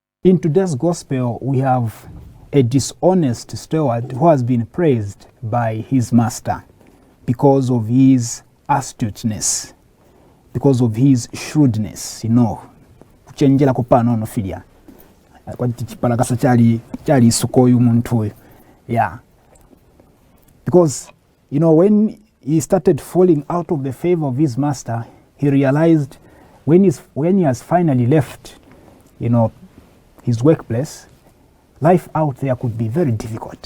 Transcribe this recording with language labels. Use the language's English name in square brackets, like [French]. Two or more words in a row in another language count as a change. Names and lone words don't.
[English] In today's gospel, we have a dishonest steward who has been praised by his master because of his astuteness, because of his shrewdness, [Bemba] kuchenjera kupano ono filia kwati chipalakasa chali sukoyu muntu. [English] Yeah, because when he started falling out of the favor of his master, he realized when he has finally left his workplace, life out there could be very difficult.